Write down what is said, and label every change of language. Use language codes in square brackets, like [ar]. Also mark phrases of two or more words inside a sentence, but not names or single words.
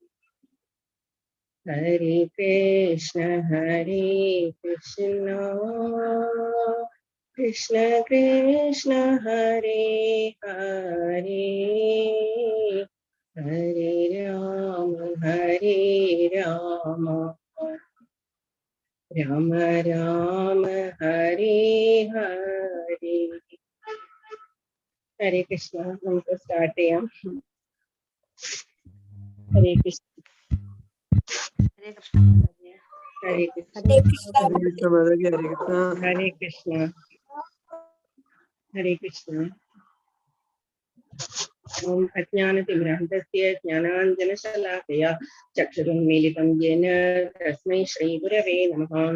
[sa] हरे कृष्ण कृष्ण कृष्ण हरे हरे, हरे राम राम राम हरे हरे. [ml] Hare Krishna. നമുക്ക് സ്റ്റാർട്ട് ചെയ്യാം. ഹരേ കൃഷ്ണ. ഹരേ കൃഷ്ണ മാതാജി. ഹരേ കൃഷ്ണ. Hare Krishna. ഹരേ കൃഷ്ണ. Hare Krishna. [sa] ॐ अज्ञानतिमिरान्धस्य ज्ञानाञ्जनशलाकया चक्षुरुन्मीलितं येन तस्मै श्रीगुरवे नमः.